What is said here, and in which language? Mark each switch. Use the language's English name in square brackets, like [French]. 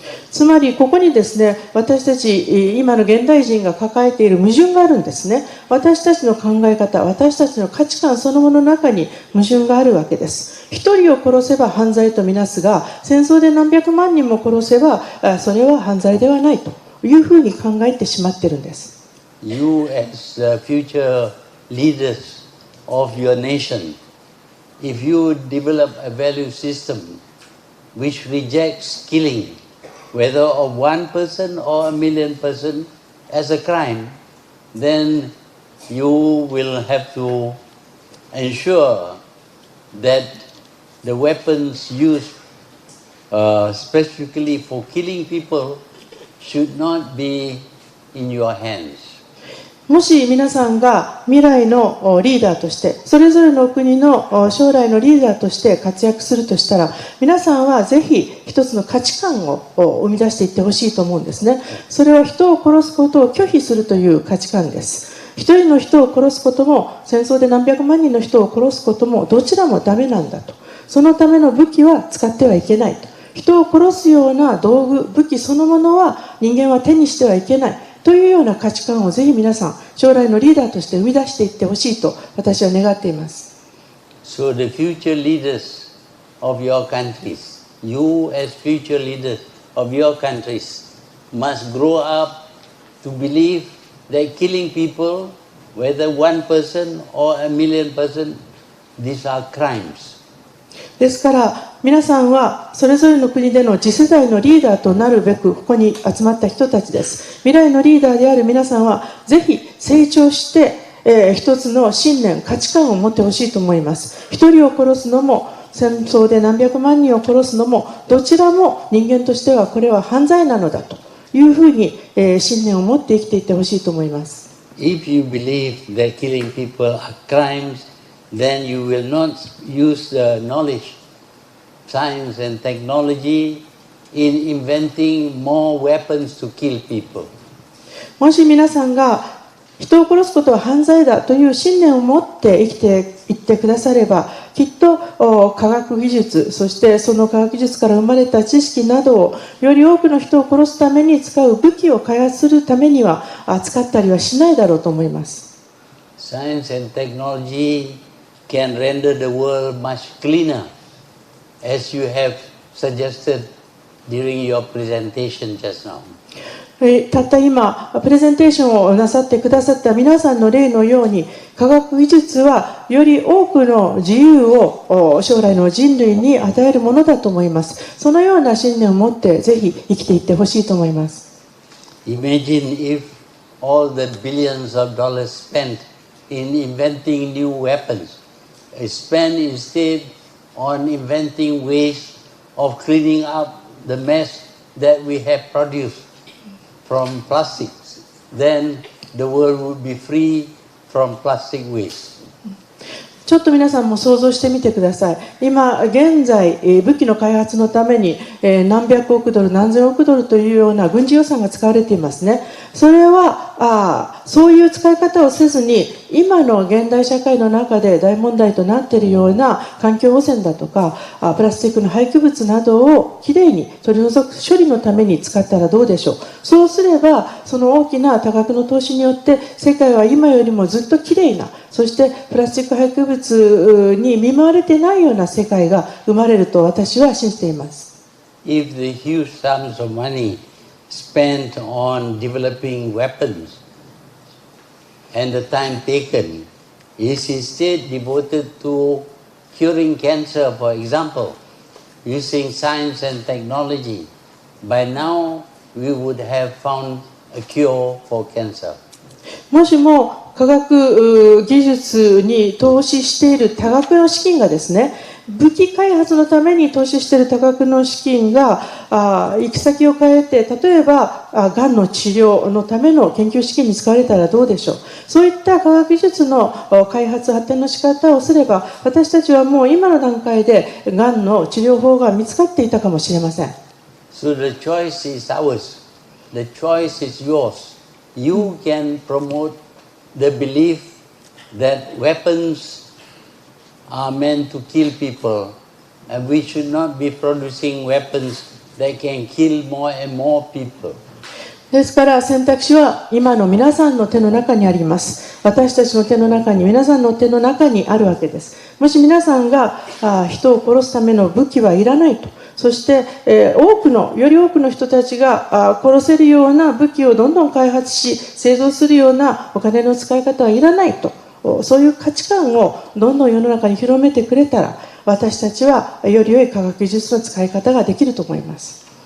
[Japanese] つまりここにですね、私たち今の現代人が抱えている矛盾があるんですね。私たちの考え方、私たちの価値観そのものの中に矛盾があるわけです。一人を殺せば犯罪とみなすが、戦争で何百万人も殺せばそれは犯罪ではないというふうに考えてしまっているんです。 [English] You as the future leaders of your nation, if you develop a value system which rejects killing, whether of one person or a million person, as a crime, then you will have to ensure that the weapons used specifically for killing people should not be in your hands. [Japanese] もし皆さんが未来のリーダーとして、それぞれの国の将来のリーダーとして活躍するとしたら、皆さんはぜひ一つの価値観を生み出していってほしいと思うんですね。それは人を殺すことを拒否するという価値観です。一人の人を殺すことも、戦争で何百万人の人を殺すことも、どちらもダメなんだと。そのための武器は使ってはいけないと。人を殺すような道具、武器そのものは人間は手にしてはいけない。というような価値観をぜひ皆さん、将来のリーダーとして生み出していってほしいと私は願っています。 [English] So the future leaders of your countries, you as future leaders of your countries, must grow up to believe that killing people, whether one person or a million person, these are crimes. [Japanese] ですから皆さんはそれぞれの国での次世代のリーダーとなるべくここに集まった人たちです。未来のリーダーである皆さんはぜひ成長して、一つの信念、価値観を持ってほしいと思います。一人を殺すのも戦争で何百万人を殺すのもどちらも人間としてはこれは犯罪なのだというふうに、信念を持って生きていってほしいと思います。 [English] If you believe that killing people are crimes, then you will not use the knowledge, science and technology in inventing more weapons to kill people. [Japanese] もし皆さんが人を殺すことは犯罪だという信念を持って生きていってくだされば、きっと科学技術、そしてその科学技術から生まれた知識などをより多くの人を殺すために使う武器を開発するためには使ったりはしないだろうと思います。 [English] Science and technology can render the world much cleaner, as you have suggested during your presentation just now. [Japanese] たった今プレゼンテーションをなさってくださった皆さんの例のように、科学技術はより多くの自由を将来の人類に与えるものだと思います。そのような信念を持ってぜひ生きていってほしいと思います。 [English] Imagine if all the billions of dollars spent in inventing new weapons is spent instead on inventing ways of cleaning up the mess that we have produced from plastics. Then the world would be free from plastic waste. [Japanese] ちょっと皆さんも想像してみてください。今現在武器の開発のために何百億ドル何千億ドルというような軍事予算が使われていますね。それはそういう使い方をせずに、今の現代社会の中で大問題となっているような環境汚染だとかプラスチックの廃棄物などをきれいに取り除く処理のために使ったらどうでしょう。そうすればその大きな多額の投資によって世界は今よりもずっときれいな、そしてプラスチック廃棄物に見舞われていないような世界が生まれると私は信じています。 [English] If the huge sums of money spent on developing weapons and the time taken is instead devoted to curing cancer, for example, using science and technology, by now we would have found a cure for cancer. [Japanese] もしも科学技術に投資している多額の資金がですね、武器開発のために投資している多額の資金が行き先を変えて、例えばがんの治療のための研究資金に使われたらどうでしょう。そういった科学技術の開発発展の仕方をすれば、私たちはもう今の段階でがんの治療法が見つかっていたかもしれません。 [English] So the choice is ours. The choice is yours. You can promote the belief that weapons are meant to kill people, and we should not be producing weapons that can kill more and more people. [Japanese] ですから選択肢は今の皆さんの手の中にあります。私たちの手の中に、皆さんの手の中にあるわけです。もし皆さんが人を殺すための武器はいらないと、そして、より多くの人たちが殺せるような武器をどんどん開発し、製造するようなお金の使い方はいらないと、そういう価値観をどんどん世の中に広めてくれたら、私たちはより良い科学技術の使い方ができると思います。